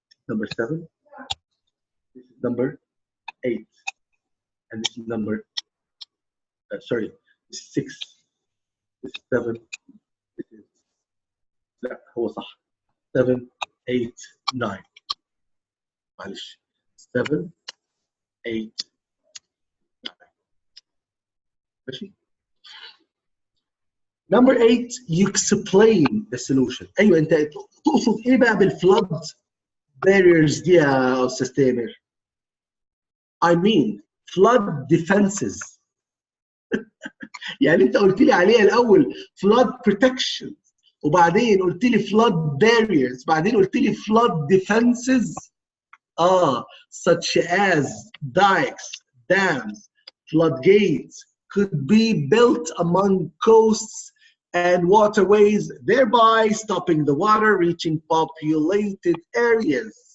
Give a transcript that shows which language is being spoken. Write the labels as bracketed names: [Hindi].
[English] number 7 this is number 8 and this is number sorry this is 6 this is 7 this is [Arabic] لا هو صح [English] 7 8 9 [Arabic] معلش [English] 7 8 9 [Arabic] ماشي. [English] Number 8 you explain the solution. [Arabic] ايوه انت تقصد ايه بقى بالفلود barriers دي يا استاذ تامر؟ [English] I mean flood defenses. [Arabic] يعني انت قلت لي عليها الاول flood protection وبعدين قلت لي flood barriers بعدين قلت لي flood defenses. [English] Such as dikes, dams, floodgates could be built among coasts and waterways, thereby stopping the water reaching populated areas.